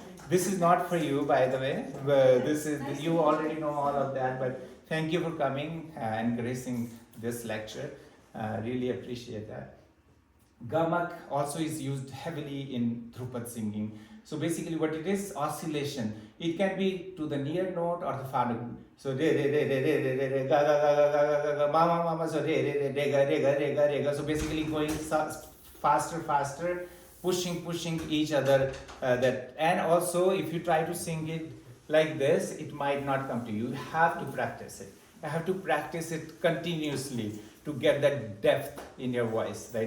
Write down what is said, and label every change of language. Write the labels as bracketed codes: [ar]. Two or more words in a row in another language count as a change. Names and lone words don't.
[en] This is not for you, by the way. This is, you already know all of that, but thank you for coming and gracing this lecture. Really appreciate that. Gamak also is used heavily in Dhrupad singing. So basically what it is, oscillation. It can be to the near note or the far note. So re re re re re re re re ga ga ga ga ga ga ga ma ma ma ma, so re re re re ga re ga re ga re ga. So basically going faster, pushing each other. That, and also if you try to sing it like this, it might not come to you. You have to practice it. You have to practice it continuously to get that depth in your voice, right?